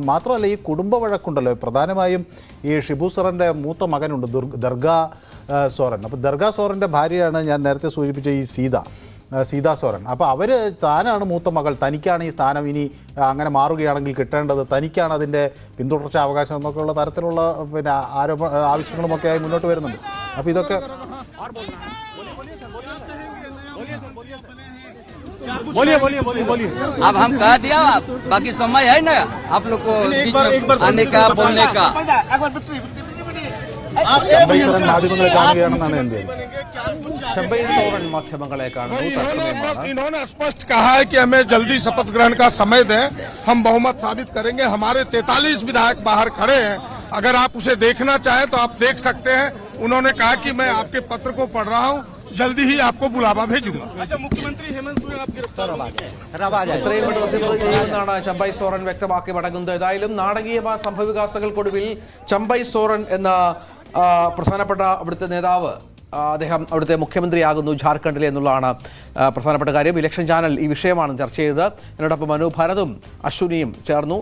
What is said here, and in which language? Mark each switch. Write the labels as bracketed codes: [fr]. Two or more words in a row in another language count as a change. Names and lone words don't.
[ml] മാത്രമല്ല, ഈ കുടുംബ വഴക്കുണ്ടല്ലോ, പ്രധാനമായും ഈ ഷിബു സോറൻ്റെ മൂത്ത മകനുണ്ട് ദർഗാ സോറൻ. അപ്പോൾ ദർഗാ സോറൻ്റെ ഭാര്യയാണ് ഞാൻ നേരത്തെ സൂചിപ്പിച്ച ഈ സീതാ സോറൻ. അപ്പോൾ താനാണ് മൂത്ത മകൾ, തനിക്കാണ് ഈ സ്ഥാനം ഇനി അങ്ങനെ മാറുകയാണെങ്കിൽ കിട്ടേണ്ടത്, തനിക്കാണ് അതിൻ്റെ പിന്തുടർച്ചാ അവകാശം എന്നൊക്കെയുള്ള തരത്തിലുള്ള പിന്നെ ആവശ്യങ്ങളുമൊക്കെയായി മുന്നോട്ട് വരുന്നുണ്ട്. അപ്പോൾ ഇതൊക്കെ [hi] अब हम कह दिया, बाकी समय है ना आप लोग को आने का, बोलने का. [ml] ചമ്പൈ സോറൻ മാധ്യമങ്ങളെ കാണുകയാണെന്നാണ് എൻ്റെ ചമ്പൈ സോറൻ മാധ്യമങ്ങളെ കാണുന്നു. [hi] इन्होंने स्पष्ट कहा है कि हमें जल्दी शपथ ग्रहण का समय दें, हम बहुमत साबित करेंगे. हमारे 43 विधायक बाहर खड़े हैं, अगर आप उसे देखना चाहें तो आप देख सकते हैं. उन्होंने कहा कि मैं आपके पत्र को पढ़ रहा हूं, जल्दी ही आपको बुलावा भेजूंगा. अच्छा, मुख्यमंत्री हेमंत सोरेन आप गिरफ्तार [ml] എത്രയും പെട്ടെന്ന് ചെയ്യുമെന്നാണ് ചമ്പൈ സോറൻ വ്യക്തമാക്കി മടങ്ങുന്നത്. ഏതായാലും നാടകീയമായ സംഭവവികാസങ്ങൾക്കൊടുവിൽ ചമ്പൈ സോറൻ എന്ന പ്രധാനപ്പെട്ട അവിടുത്തെ നേതാവ്, അദ്ദേഹം അവിടുത്തെ മുഖ്യമന്ത്രിയാകുന്നു ജാർഖണ്ഡിൽ എന്നുള്ളതാണ് പ്രധാനപ്പെട്ട കാര്യം. ഇലക്ഷൻ ചാനൽ ഈ വിഷയമാണ് ചർച്ച ചെയ്തത്. എന്നോടൊപ്പം മനു ഭരതും അശ്വിനിയും ചേർന്നു.